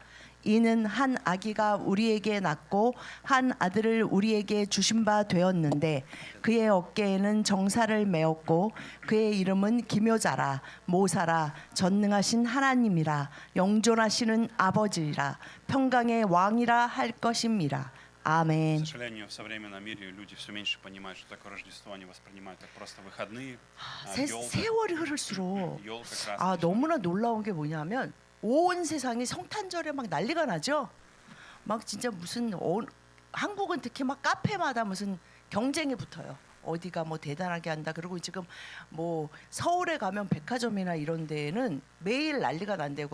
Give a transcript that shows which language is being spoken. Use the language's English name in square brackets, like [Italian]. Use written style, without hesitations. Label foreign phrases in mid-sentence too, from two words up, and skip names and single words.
[Korean] 이는 한 아기가 우리에게 낳고 한 아들을 우리에게 주신 바 되었는데 그의 어깨에는 정사를 메었고 그의 이름은 기묘자라 모사라 전능하신 하나님이라 영존하시는 아버지라 평강의 왕이라 할 것임이라. 아멘. [Russian] К сожалению, в современном мире люди все меньше понимают, что такое Рождество. Они воспринимают как просто выходные. [Korean] 세월이 흐를수록 너무나 놀라운 게 뭐냐면 온 세상이 성탄절에 막 난리가 나죠. 막 진짜 무슨 한국은 특히 막 카페마다 무슨 경쟁이 붙어요. 어디가 뭐 대단하게 한다. 그리고 지금 뭐 서울에 가면 백화점이나 이런 데에는 매일 난리가 난대요.